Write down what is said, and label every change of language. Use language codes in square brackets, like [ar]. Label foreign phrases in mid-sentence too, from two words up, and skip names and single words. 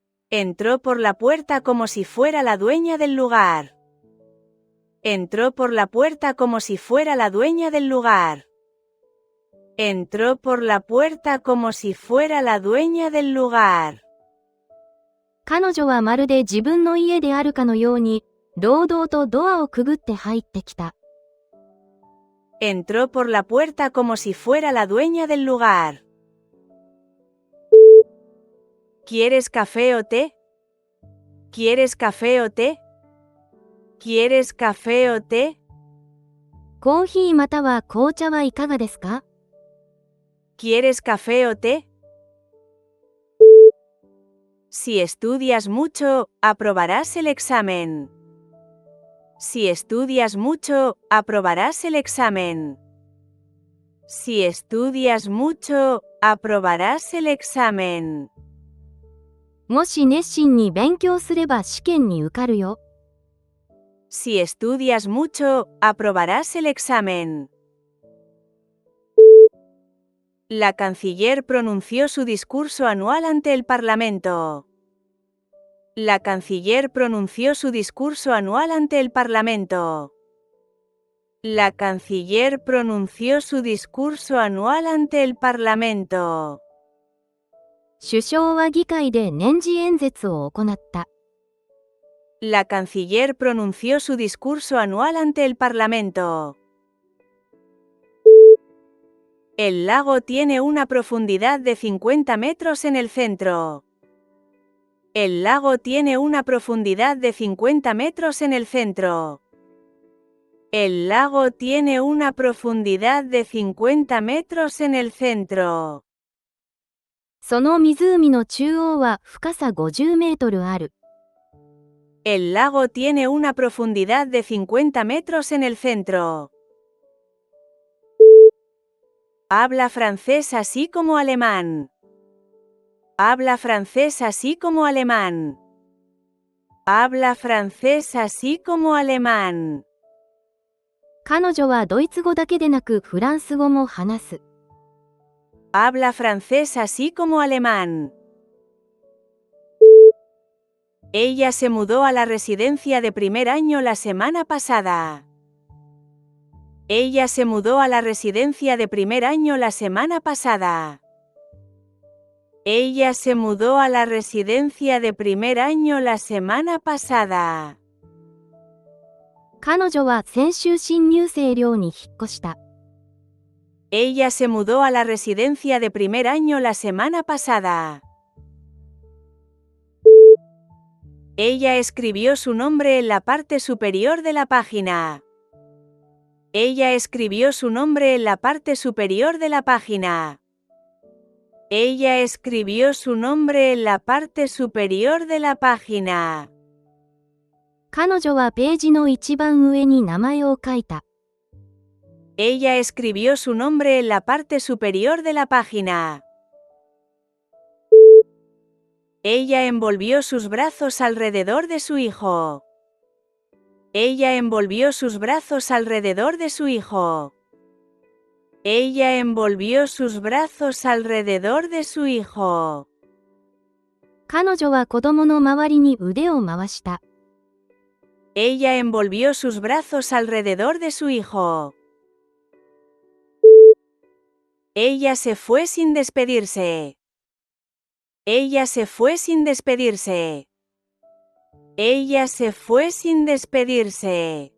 [es] Entró por la puerta como si fuera la dueña del lugar. Entró por la puerta como si fuera la dueña del lugar. Entró por la puerta como si fuera la dueña del lugar. [ja] 彼女はまるで自分の家であるかのように、堂々とドアをくぐって入ってきた。 [es] Entró por la puerta como si fuera la dueña del lugar. ¿Quieres café o té? ¿Quieres café o té? ¿Quieres café o té? [ja] コーヒーまたは紅茶はいかがですか？ [es] ¿Quieres café o té? Si estudias mucho, aprobarás el examen. Si estudias mucho, aprobarás el examen. Si estudias mucho, aprobarás el examen. [ja] もし熱心に勉強すれば試験に受かるよ。 [es] Si estudias mucho, aprobarás el examen. La canciller pronunció su discurso anual ante el Parlamento. La canciller pronunció su discurso anual ante el Parlamento. La canciller pronunció su discurso anual ante el Parlamento. [ja] 首相は議会で年次演説を行った。 [es] La canciller pronunció su discurso anual ante el Parlamento. El lago tiene una profundidad de 50 metros en el centro. El lago tiene una profundidad de 50 metros en el centro. El lago tiene una profundidad de 50 metros en el centro. [ja] その湖の中央は深さ50メートルある。 [es] El lago tiene una profundidad de 50 metros en el centro. Habla francés así como alemán. Habla francés así como alemán. Habla francés así como alemán. [ja] 彼女はドイツ語だけでなくフランス語も話す。 [es] Habla francés así como alemán. Ella se mudó a la residencia de primer año la semana pasada. Ella se mudó a la residencia de primer año la semana pasada. Ella se mudó a la residencia de primer año la semana pasada. [ja] 彼女は先週新入生寮に引っ越した。 [es] Ella se mudó a la residencia de primer año la semana pasada. Ella escribió su nombre en la parte superior de la página. Ella escribió su nombre en la parte superior de la página. Ella escribió su nombre en la parte superior de la página. [ja] 彼女はページの一番上に名前を書いた。 [es] Ella escribió su nombre en la parte superior de la página. Ella envolvió sus brazos alrededor de su hijo. Ella envolvió sus brazos alrededor de su hijo. Ella envolvió sus brazos alrededor de su hijo. [ja] 彼女は子供の周りに腕を回した。 [es] Ella envolvió sus brazos alrededor de su hijo. Ella se fue sin despedirse. Ella se fue sin despedirse. Ella se fue sin despedirse.